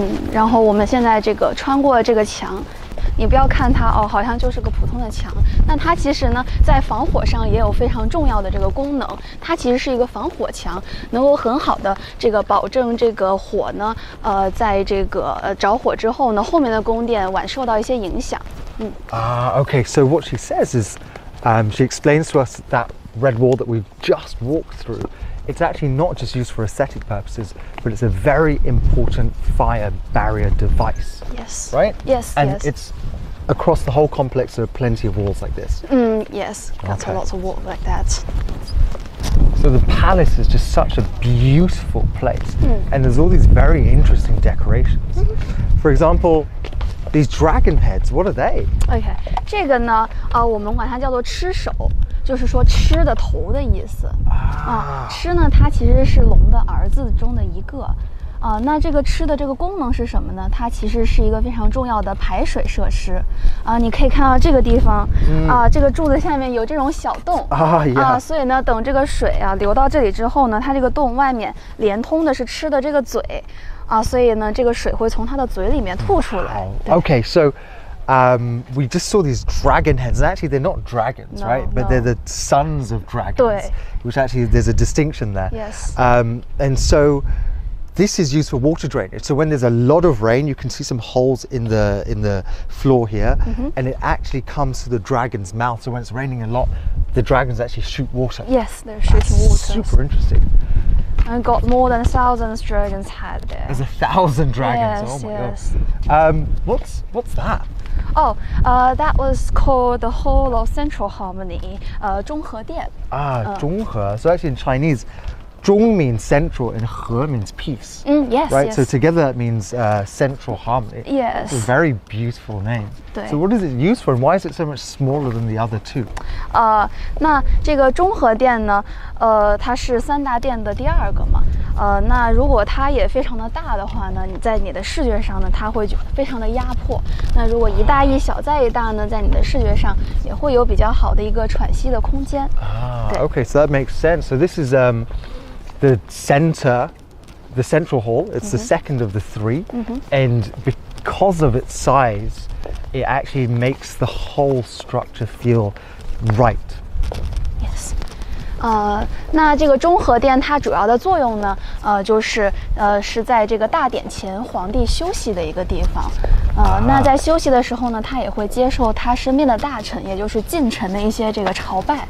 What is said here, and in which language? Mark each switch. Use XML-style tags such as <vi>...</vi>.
<zh>然后我们现在这个穿过这个墙，你不要看它好像就是个普通的墙，那它其实呢，在防火上也有非常重要的这个功能。它其实是一个防火墙，能够很好的这个保证这个火呢，在这个着火之后呢，后面的宫殿晚受到一些影响。</zh> <en>Okay, so what she says is, She explains to us that red wall that we've just walked through. It's actually not just used for aesthetic purposes, but it's a very important fire barrier device. Yes. Right? Yes. And yes. it's across the whole complex. There are plenty of walls like this. Yes. Lots Okay. and lots of walls like that. So the palace is just such a beautiful place, and there's all these very interesting decorations. For example, these dragon heads. What are they?</en> <zh>OK， 这个呢，我们管它叫做螭首，就是说螭的头的意思。螭呢，它其实是龙的儿子中的一个。那这个螭的这个功能是什么呢？它其实是一个非常重要的排水设施。你可以看到这个地方，这个柱子下面有这种小洞所以呢，等这个水流到这里之后呢，它这个洞外面连通的是螭的这个嘴，所以呢，这个水会从它的嘴里面吐出来。</zh> <en>Okay, so we just saw these dragon heads, and actually they're not dragons, right? But they're the sons of dragons, which actually there's a distinction there. Yes. And so this is used for water drainage. So when there's a lot of rain, you can see some holes in the floor here, and it actually comes to the dragon's mouth. So when it's raining a lot, the dragons actually shoot water. Yes, they're shooting water. Super interesting. And got more than 1,000 dragons head there. There's 1,000 dragons. Yes, oh my yes. God. What's that? That was called the Hall of Central Harmony, 中和殿.</en> <zh>中和.</zh> <en>So actually in Chinese, 中 means central and 和 means peace. Yes, right? yes. So together it means central harmony. Yes. It's a very beautiful name.</en> <zh>对.</zh> <en>So what is it used for, and why is it so much smaller than the other two?</en> <zh>那这个中和殿呢，它是三大殿的第二个嘛。那如果它也非常的大的话呢，你在你的视觉上呢，它会非常的压迫。那如果一大一小再一大呢，在你的视觉上也会有比较好的一个喘息的空间。</zh> <en>Okay, so that makes sense. So this is the center, the central hall. It's the second of the three, and because of its size, it actually makes the whole structure feel right. Yes.</en> <zh>那这个中和殿它主要的作用呢，就是是在这个大典前皇帝休息的一个地方。那在休息的时候呢，他也会接受他身边的大臣，也就是近臣的一些这个朝拜。</zh>